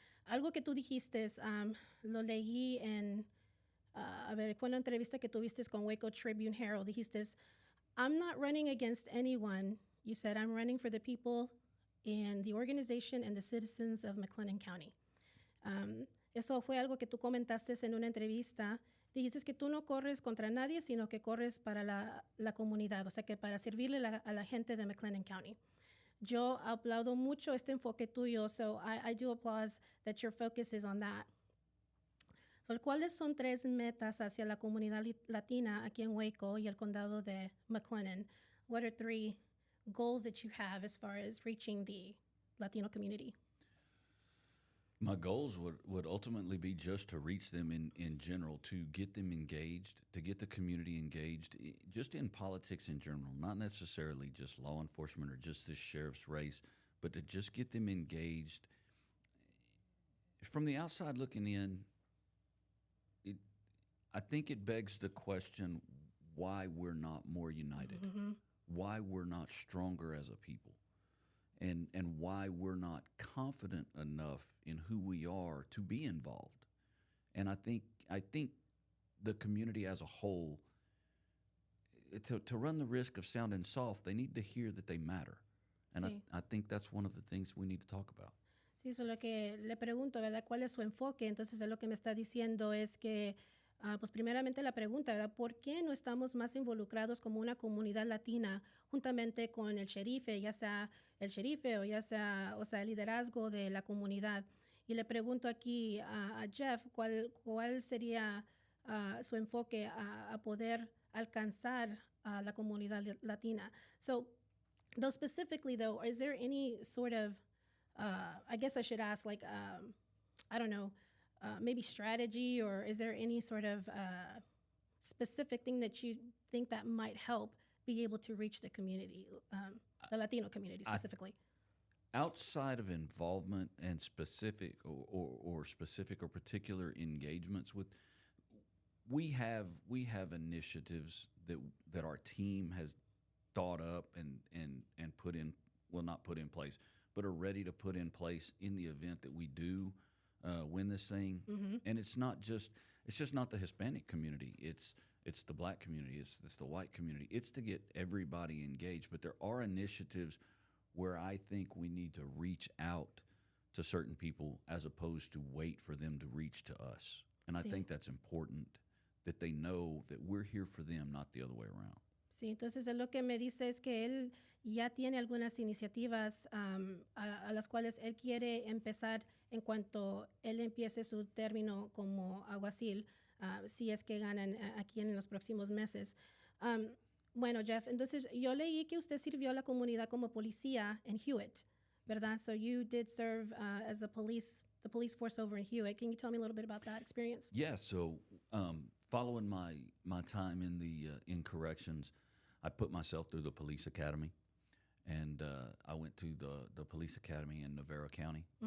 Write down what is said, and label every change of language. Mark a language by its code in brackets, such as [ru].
[es] Algo que tú dijiste, lo leí en, fue una entrevista que tuviste con Waco Tribune Herald. Dijiste, [en] I'm not running against anyone. You said, I'm running for the people and the organization and the citizens of McLennan County. [es] Eso fue algo que tú comentaste en una entrevista. Dijiste que tú no corres contra nadie, sino que corres para la comunidad, o sea, que para servirle a la gente de McLennan County. Yo aplaudo mucho este enfoque tuyo, [en] so I do applaud that your focus is on that. [es] So, ¿cuáles son 3 metas hacia la comunidad latina aquí en Waco y el condado de McLennan? [en] What are 3 goals that you have as far as reaching the Latino community? My goals would ultimately be just to reach them in general, to get them engaged, to get the community engaged, just in politics in general, not necessarily just law enforcement or just this sheriff's race, but to just get them engaged. From the outside looking in, I think it begs the question why we're not more united, why we're not stronger as a people. And why we're not confident enough in who we are to be involved. And I think the community as a whole, to run the risk of sounding soft, they need to hear that they matter. And sí. I think that's one of the things we need to talk about. [es] Sí, eso es lo que le pregunto, ¿verdad? ¿Cuál es su enfoque? Entonces, lo que me está diciendo es que, pues primeramente la pregunta, ¿verdad? ¿Por qué no estamos más involucrados como una comunidad latina juntamente con el sherife, ya sea el sherife o ya sea, el liderazgo de la comunidad? Y le pregunto aquí a Jeff, ¿cuál sería su enfoque a poder alcanzar a la comunidad latina? [en] So, though specifically though, is there any sort of, I guess I should ask, like, I don't know, maybe strategy, or is there any sort of specific thing that you think that might help be able to reach the community, the Latino community specifically? Outside of involvement and specific or specific or particular engagements with, we have initiatives that our team has thought up and put in, well, not put in place, but are ready to put in place in the event that we do win this thing. And it's just not the Hispanic community. It's the Black community. It's the white community. It's to get everybody engaged. But there are initiatives where I think we need to reach out to certain people as opposed to wait for them to reach to us. And I think that's important, that they know that we're here for them, not the other way around. [es] Sí, entonces lo que me dice es que él ya tiene algunas iniciativas a las cuales él quiere empezar en cuanto él empiece su término como alguacil, si es que ganan aquí en los próximos meses. Bueno, Jeff, entonces yo leí que usted sirvió a la comunidad como policía en Hewitt, ¿verdad? [en] So you did serve as the police force over in Hewitt. Can you tell me a little bit about that experience? Yeah, so following my time in corrections, I put myself through the police academy, and I went to the police academy in Navarro County.